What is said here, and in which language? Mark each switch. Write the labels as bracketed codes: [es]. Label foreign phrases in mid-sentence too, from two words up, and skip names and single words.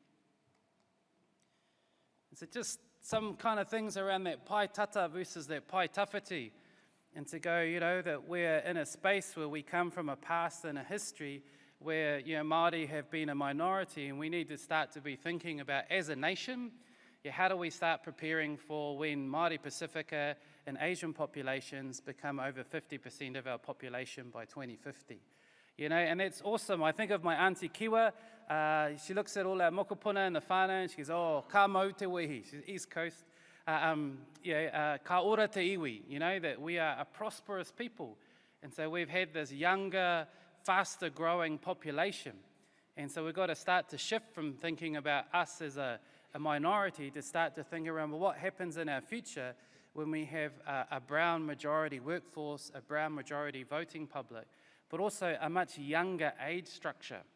[en] So just some kind of things around that paitata versus that paitawhiti, and to go, that we're in a space where we come from a past and a history where, Māori have been a minority, and we need to start to be thinking about, as a nation, how do we start preparing for when Māori Pacifica and Asian populations become over 50% of our population by 2050? And that's awesome. I think of my auntie Kiwa. She looks at all our mokopuna in the whānau and she goes, [mi] oh, ka mau te wehi. [en] She's East Coast. [mi] Ka ora te iwi, [en] that we are a prosperous people. And so we've had this younger, faster growing population. And so we've got to start to shift from thinking about us as a minority to start to think around, well, what happens in our future when we have a brown majority workforce, a brown majority voting public, but also a much younger age structure.